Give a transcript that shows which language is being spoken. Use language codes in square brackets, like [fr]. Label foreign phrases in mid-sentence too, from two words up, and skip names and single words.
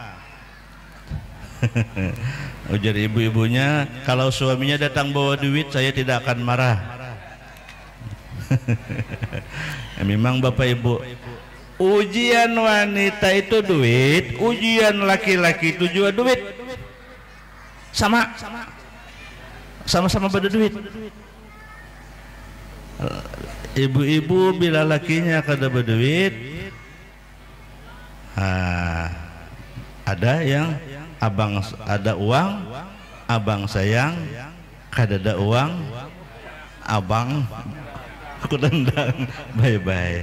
[id] Ujar ibu-ibunya, kalau suaminya datang bawa duit, saya tidak akan marah. Memang Bapak Ibu, ujian wanita itu duit, ujian laki-laki itu juga duit. Sama-sama berduit. Ibu-ibu bila lakinya kada berduit, ada yang ada uang, abang sayang, kada ada uang, abang aku tendang, bye-bye.